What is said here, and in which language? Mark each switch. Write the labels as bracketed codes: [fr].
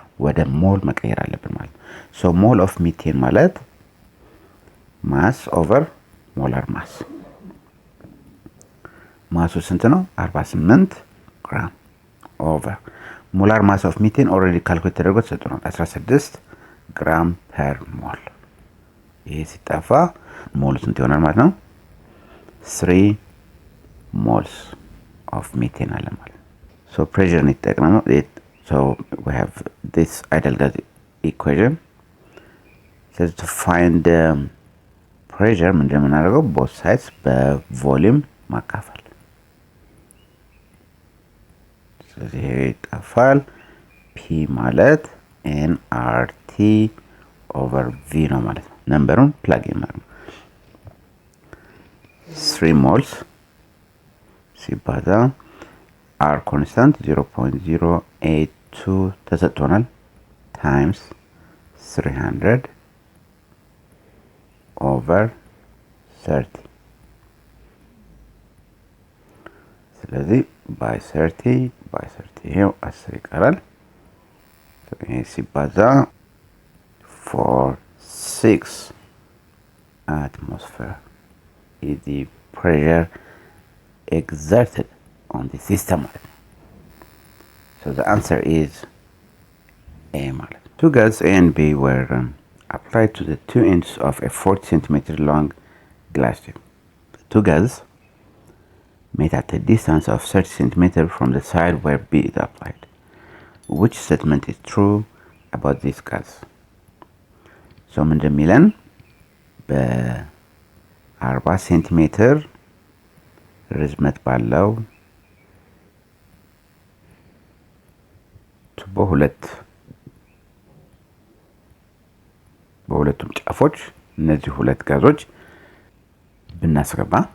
[am] ወደ ሞል መቀየር አለብን ማለት ነው። [en] ሶ ሞል ኦፍ ሚቴን [am] ማለት [en] ማስ ኦቨር ሞላር ማስ። [am] ማሱ ስንት ነው? [en] 48 ግራም ኦቨር ሞላር ማስ ኦፍ ሚቴን ኦልሬዲ ካልኩሌት [am] ተደርጎ ተሰጥቷል [en] 16 ግራም ፐር ሞል። [am] ይሄ ሲጠፋ ሞሉ ስንት ይሆናል ማለት ነው? [en] 3 moles of methane [am] አለ ማለት ነው። [en] so pressure [am] እንጠቀመው [en] so we have this ideal gas equation. So to find the pressure [am] ምንድነው የምናደርገው? [en] both sides [am] በቮሊዩም ማካፈል። ስለዚህ ይሄ ይጠፋል። [en] p ማለት nRT over v [am] ነው ማለት ነው። ነምበሩን ፕላግ ማለት ነው። [en] 3 moles [am] ሲባዛ [en] r constant 0.082 [am] ተሰጥቶናል [en] times 300 over 30 [am] ስለዚህ [en] by 30 [am] ይሄው 10 ይቀራል። ይሄ ሲባዛ [en] 46 atmosphere is the pressure exerted on the system. So the answer is A. Two gases A and B were applied to the two ends of a 40 centimeter long glass tube. The two gases met at a distance of 30 centimeters from the side where B is applied. Which statement is true about this gas? So [am] ምንድን የሚለን በ40 ሴንቲሜትር ርዝመት ባለው ቱቦ በሁለቱም ጫፎች እነዚህ ሁለት ጋዞች ብናስገባ